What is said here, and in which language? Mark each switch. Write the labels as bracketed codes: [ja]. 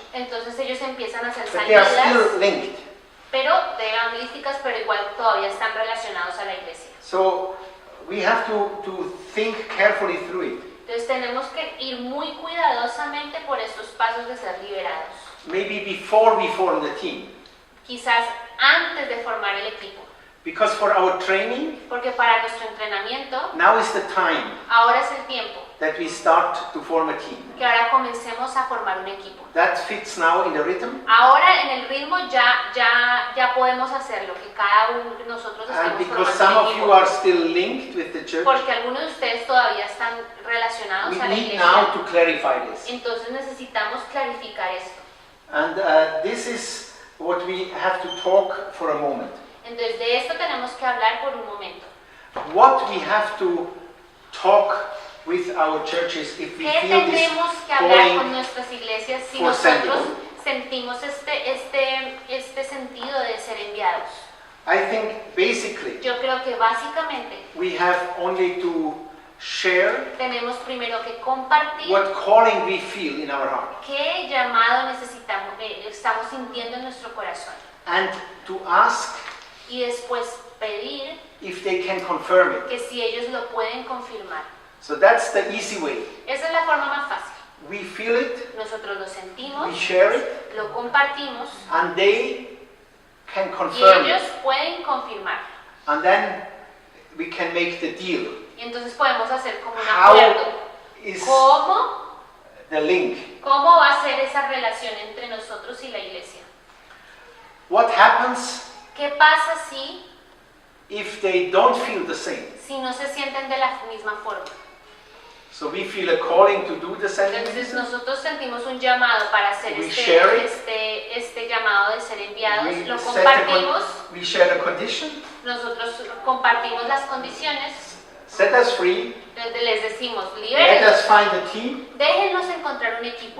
[es] Entonces ellos empiezan a hacer [en] but they are [es] salidas, [en] still linked. [es] pero de evangelísticas, pero igual todavía están relacionados a la iglesia. [en] So we have to think carefully through it. [es] Entonces tenemos que ir muy cuidadosamente por estos pasos de ser liberados. [en] Maybe before we form the team, [es] Quizás antes de formar el equipo, [en] because for our training, [es] porque para nuestro entrenamiento [en] now is the time [es] ahora es el tiempo [en] that we start to form a team. [es] que ahora comencemos a formar un equipo. [en] That fits now in the rhythm, [es] Ahora en el ritmo ya podemos hacer lo que cada uno de nosotros [en] and [es] estamos [en] because some [es] formando [en] of [es] el [en] you [es] equipo. [en] are still linked with the church, [es] Porque algunos de ustedes todavía están relacionados [en] we [es] a la [en] need [es] iglesia. [en] now to clarify this. [es] Entonces necesitamos clarificar esto. [en] And this is what we have to talk for a moment. [es] Entonces de esto tenemos que hablar por un momento. [en] What we have to talk with our churches if we [es] ¿Qué [en] feel this [es] tenemos que hablar con [en] calling. [es] nuestras iglesias si [en] for [es] nosotros [en] sending? [es] sentimos este sentido de ser enviados? [en] I think basically [es] Yo creo que básicamente [en] we have only to share [es] tenemos primero que compartir [en] what calling we feel in our heart [es] qué llamado estamos sintiendo en nuestro corazón [en] and to ask [es] y después pedir [en] if they can confirm it. [es] que si ellos lo pueden confirmar. [en] So that's the easy way. [es] Esa es la forma más fácil. [en] We feel it, [es] Nosotros lo sentimos, [en] we share it, [es] lo compartimos [en] and they can [es] y [en] confirm [es] ellos [en] it. [es] pueden confirmar. [en] And then we can make the deal. [es] Y entonces podemos hacer como un [en] How [es] acuerdo. [en] is [es] ¿Cómo [en] the link? [es] va a ser esa relación entre nosotros y la iglesia? [en] What happens [es] ¿Qué pasa [en] if they don't feel the same? [es] si no se sienten de la misma forma? [en] So we feel a calling to do the sending [es] Entonces [en] business. [es] nosotros sentimos un llamado para hacer [en] We share it. [es] este llamado de ser enviados, [en] We [es] lo [en] set [es] compartimos, [en] we share a condition. [es] nosotros compartimos las condiciones, [en] Set us free. [es] les decimos, [en] Let [es] libérennos, [en] us find a team. [es] déjennos encontrar un equipo.